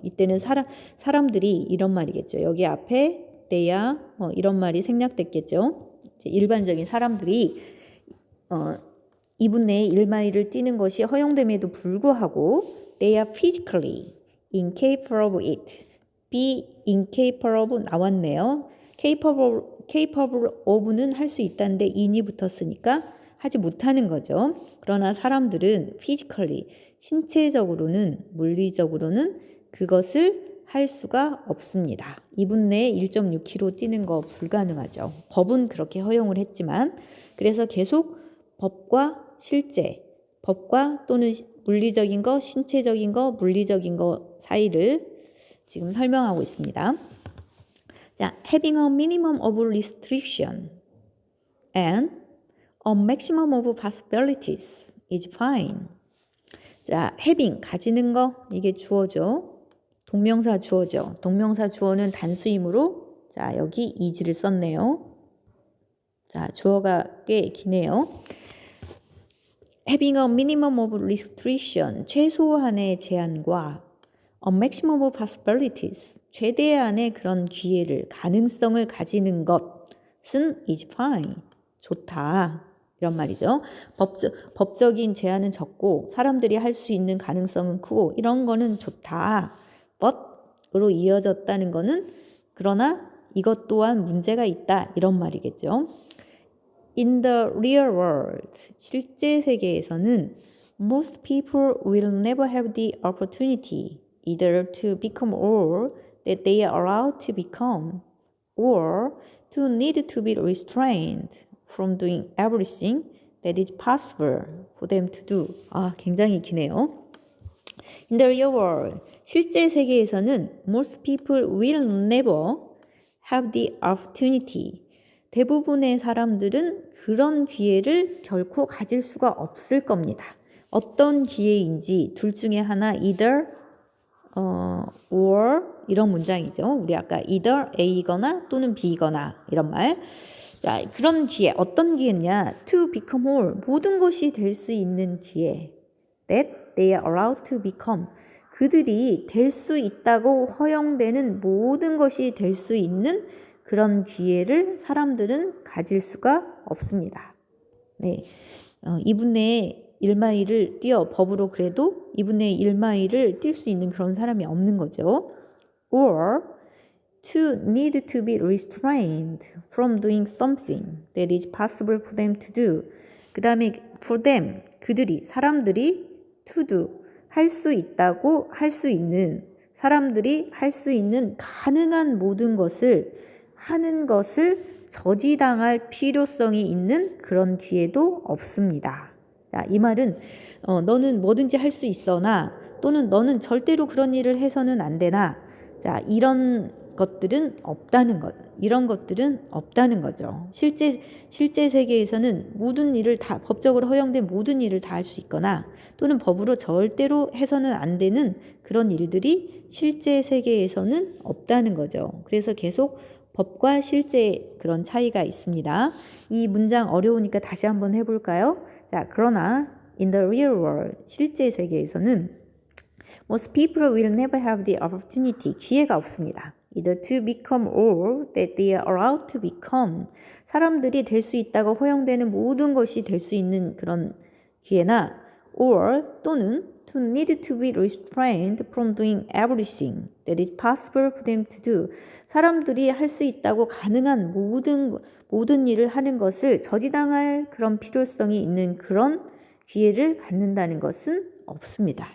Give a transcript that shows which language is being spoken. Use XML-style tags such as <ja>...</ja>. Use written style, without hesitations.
<ko>이때는 사람들이 이런 말이겠죠. 여기 앞에 the야 이런 말이 생략됐겠죠. 일반적인 사람들이 2분 내에 1마일을 뛰는 것이 허용됨에도 불구하고</ko> <en>they are physically incapable of it. be incapable of 나왔네요.</en> <ko>capable of는 할 수 있다는데 in이 붙었으니까 하지 못하는 거죠. 그러나 사람들은 physically, 신체적으로는, 물리적으로는 그것을 할 수가 없습니다. 2분 내에 1.6km 뛰는 거 불가능하죠. 법은 그렇게 허용을 했지만, 그래서 계속 법과 실제, 법과 또는 물리적인 거, 신체적인 거, 물리적인 거 사이를 지금 설명하고 있습니다.</ko> <en>자, having a minimum of restriction and a maximum of possibilities is fine.</en> <ko>자, having, 가지는 거, 이게 주어죠. 동명사 주어죠. 동명사 주어는 단수이므로 자, 여기 is를 썼네요. 자, 주어가 꽤 기네요.</ko> <en>having a minimum of restriction,</en> <ko>최소한의 제한과</ko> <en>a maximum of possibilities,</en> <ko>최대한의 그런 기회를, 가능성을 가지는 것은</ko> <en>is fine, 좋다.</en> <ko>이런 말이죠. 법적인 제한은 적고 사람들이 할 수 있는 가능성은 크고 이런 거는 좋다. but으로 이어졌다는 거는 그러나 이것 또한 문제가 있다. 이런 말이겠죠.</ko> <en>In the real world,</en> <ko>실제 세계에서는</ko> <en>most people will never have the opportunity either to become all that they are allowed to become or to need to be restrained from doing everything that is possible for them to do.</en> <ko>굉장히 기네요.</ko> <en>In the real world,</en> <ko>실제 세계에서는</ko> <en>most people will never have the opportunity.</en> <ko>대부분의 사람들은 그런 기회를 결코 가질 수가 없을 겁니다. 어떤 기회인지 둘 중에 하나 either or 이런 문장이죠. 우리 아까 either A거나 또는 B거나 이런 말. 자, 그런 기회, 어떤 기회냐? To become all, 모든 것이 될 수 있는 기회.</ko> <en>That they are allowed to become.</en> <ko>그들이 될 수 있다고 허용되는 모든 것이 될 수 있는 그런 기회를 사람들은 가질 수가 없습니다. 네, 2분의 1마일을 뛰어 법으로 그래도 2분의 1마일을 뛸 수 있는 그런 사람이 없는 거죠.</ko> <en>Or to need to be restrained from doing something that is possible for them to do.</en> <ko>그 다음에 for them, 그들이, 사람들이 to do, 할 수 있다고 할 수 있는, 사람들이 할 수 있는 가능한 모든 것을 하는 것을 저지당할 필요성이 있는 그런 기회도 없습니다. 자, 이 말은 너는 뭐든지 할 수 있어나 또는 너는 절대로 그런 일을 해서는 안 되나 자, 이런 것들은 없다는 것. 이런 것들은 없다는 거죠. 실제 세계에서는 모든 일을 다 법적으로 허용된 모든 일을 다 할 수 있거나 또는 법으로 절대로 해서는 안 되는 그런 일들이 실제 세계에서는 없다는 거죠. 그래서 계속 법과 실제 그런 차이가 있습니다. 이 문장 어려우니까 다시 한번 해볼까요?</ko> <en>자, 그러나 in the real world,</en> <ko>실제 세계에서는</ko> <en>most people will never have the opportunity,</en> <ko>기회가 없습니다.</ko> <en>either to become all that they are allowed to become,</en> <ko>사람들이 될 수 있다고 허용되는 모든 것이 될 수 있는 그런 기회나 or 또는</ko> <en>to need to be restrained from doing everything that is possible for them to do,</en> <ko>사람들이 할 수 있다고 가능한 모든 일을 하는 것을 저지당할 그런 필요성이 있는 그런 기회를 갖는다는 것은 없습니다.</ko>